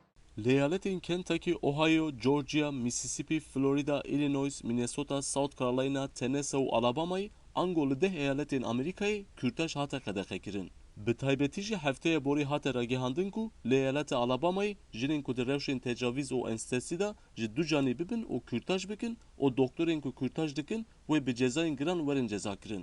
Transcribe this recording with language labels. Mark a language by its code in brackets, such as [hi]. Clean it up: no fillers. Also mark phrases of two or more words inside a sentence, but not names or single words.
[ku] Leyaletên Kentucky, Ohio, Georgia, Mississippi, Florida, Illinois, Minnesota, South Carolina, Tennessee û Alabama'yê ango li deh eyaletên Amerîkayê kürtaj hate qedexekirin. Bi taybetî jî hefteyê borî hate ragihandin ku li eyaleta Alabamayê jinên ku di rewşên tecavîz û enstesî de ji du canî bibin û kürtaj bikin û doktorên ku kürtaj dikin wê bi cezayên giran werin cezakirin.